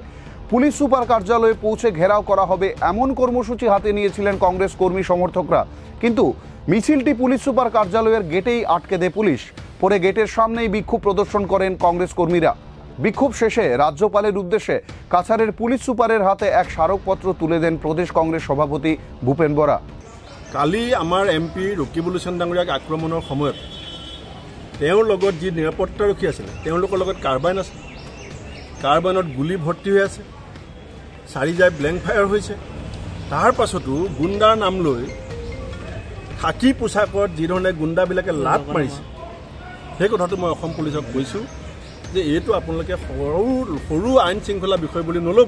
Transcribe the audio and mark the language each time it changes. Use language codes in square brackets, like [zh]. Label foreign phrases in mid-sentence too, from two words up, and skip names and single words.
[bn] পুলিশ সুপার কার্যালয়ে পৌঁছে ঘেরাও করা হবে এমন কর্মসূচি হাতে নিয়েছিলেন কংগ্রেস কর্মী সমর্থকরা, কিন্তু মিছিলটি পুলিশ সুপার কার্যালয়ের গেটেই আটকে দেয় পুলিশ। পরে গেটের সামনেই বিক্ষোভ প্রদর্শন করেন কংগ্রেস কর্মীরা। বিক্ষোভ শেষে রাজ্যপালের উদ্দেশ্যে কাছাড়ের পুলিশ সুপারের হাতে এক স্মারকপত্র তুলে দেন প্ৰদেশ কংগ্ৰেছ সভাপতি ভূপেন বৰা। [as] কালি আমাৰ MP ৰকিবুল হুছেইন ডাঙৰীয়াক আক্ৰমণৰ সময়ত তেওঁৰ লগত যি নিৰাপত্তাৰক্ষী আছিলে তেওঁলোকৰ লগত কাৰ্বাইন আছে। কাৰ্বাইনত গুলি ভৰ্তি হৈ আছে, 4 জাই ব্লেংক ফায়াৰ হৈছে। তাৰ পাছতো গুণ্ডাৰ নাম লৈ খাকী পোছাকত যিধৰণে গুণ্ডাবিলাকে লাট মাৰিছে, সেই কথাটো মই অসম পুলিচক কৈছোঁ যে এইটো আপোনালোকে সৰু আইন শৃংখলা বিষয় বুলি নল'ব।